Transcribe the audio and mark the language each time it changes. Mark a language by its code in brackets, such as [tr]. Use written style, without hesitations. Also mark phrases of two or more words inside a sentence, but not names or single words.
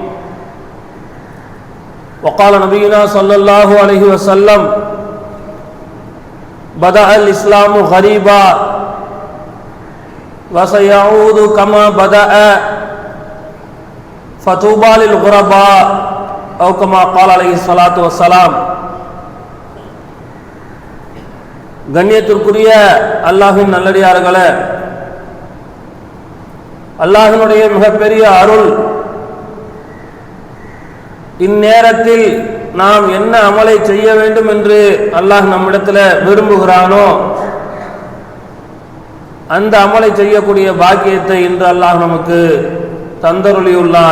[ar] وقال نبينا صلى الله عليه وسلم بدأ الإسلام غريبا وسيعود كما بدأ فطوبى للغرباء أو كما قال عليه الصلاة والسلام. [ta] கண்ணியத்திற்குரிய அல்லாஹ்வின் நல்லடியார்களே, அல்லாஹ்வினுடைய மிகப்பெரிய அருள், இந்நேரத்தில் நாம் என்ன அமலை செய்ய வேண்டும் என்று அல்லாஹ் நம்மிடத்தில் விரும்புகிறானோ அந்த அமலை செய்யக்கூடிய பாக்கியத்தை இன்று அல்லாஹ் நமக்கு தந்தருளியுள்ளான்.